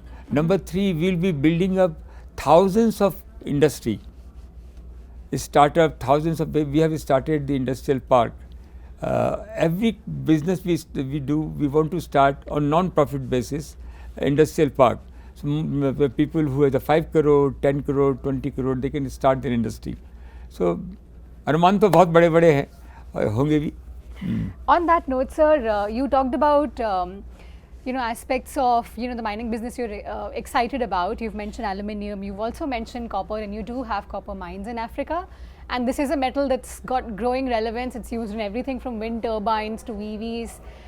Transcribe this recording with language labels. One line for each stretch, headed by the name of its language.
English: Number three, we will be building up thousands of industry, startup, we have started the industrial park. Every business we do, we want to start on non-profit basis, industrial park. the people who have the 5 crore, 10 crore, 20 crore, they can start their industry. So
Hindi: अनुमान तो बहुत बड़े बड़े हैं और होंगे भी.
English: On that note, sir, you talked about aspects of the mining business you're excited about. You've mentioned aluminium. You've also mentioned copper, and you do have copper mines in Africa. And this is a metal that's got growing relevance. It's used in everything from wind turbines to EVs.